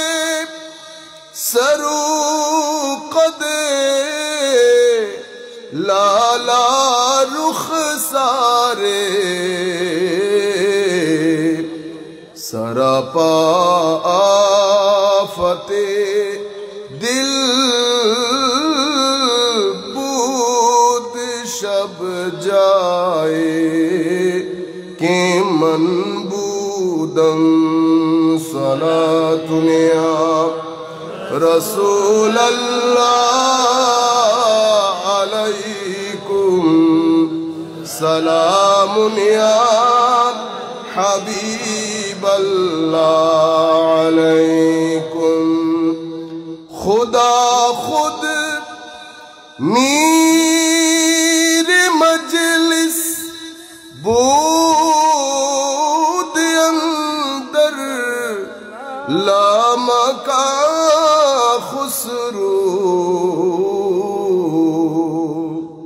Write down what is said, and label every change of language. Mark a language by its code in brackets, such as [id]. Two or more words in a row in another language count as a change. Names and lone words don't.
[fa] سرو قد لالا رخ سارے سراپا آفت دل بود شب جائے کہ من بودم. [ar] صلاة یا رسول اللہ علیکم، سلام یا حبیب اللہ علیکم. [fa] خدا خود میر مجلس بود اندر لامکان خسرو